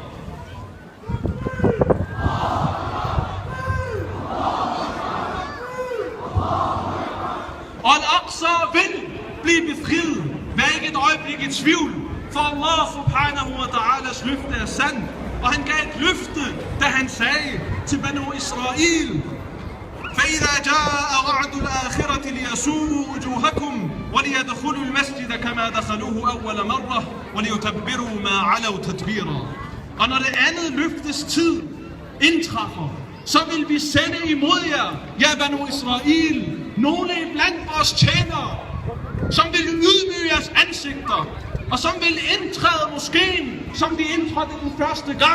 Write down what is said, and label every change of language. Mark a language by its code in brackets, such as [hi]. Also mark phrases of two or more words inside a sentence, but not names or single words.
[da] Og Al-Aqsa vil blive befriet. Vær ikke et øjeblik i tvivl, for Allah [ar] سبحانه وتعالى [da] løfte er sandt. Og han gav et løfte, da han sagde til Banu Israel: [ar] فَإِذَا جَاءَ وَعْدُ الْآخِرَةِ لِيَسُوءُوا وُجُوهَكُمْ وَلِيَدْخُلُوا الْمَسْجِدَ كَمَا دَخَلُوهُ أَوَّلَ مَرَّةٍ وَلِيُتَبِّرُوا مَا عَلَوْا تَتْبِيرًا. [da] Og når det andet løftes tid indtræffer, så vil vi sende imod jer, ja Banu Israel, nogle blandt vores tjenere, som vil ydmyge jeres ansigter, og som vil indtræde moskeen, som de indtrådte den første gang.